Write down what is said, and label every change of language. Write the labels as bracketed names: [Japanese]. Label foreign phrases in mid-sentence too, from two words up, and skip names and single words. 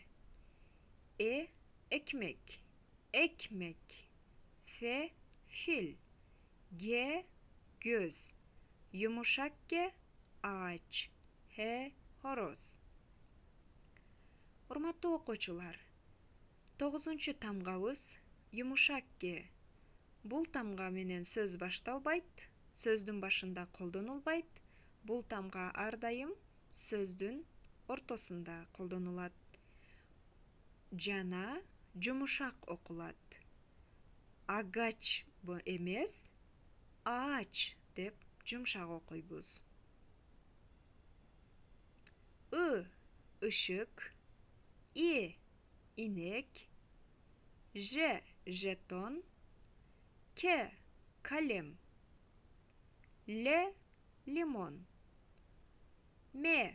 [Turkish] E. Ekmek. Ekmek. F. Fil. G. Göz. Yumuşak G. Ağaç. H. Horoz. [Kyrgyz] Урматтуу окуучулар, 9. tamgabız [Turkish] yumuşak G. [Kyrgyz] Бул тамга менен сөз башталбайт, сөздүн башында колдонулбайт. Бул тамга ар дайым сөздүн ортосунда колдонулат. Жана жумушак окулат. Агач эмес, аач деп жумшак окуйбуз. [Turkish] I. Işık. I. İnek. J. Jeton. K. Kalem. L. Limon. M.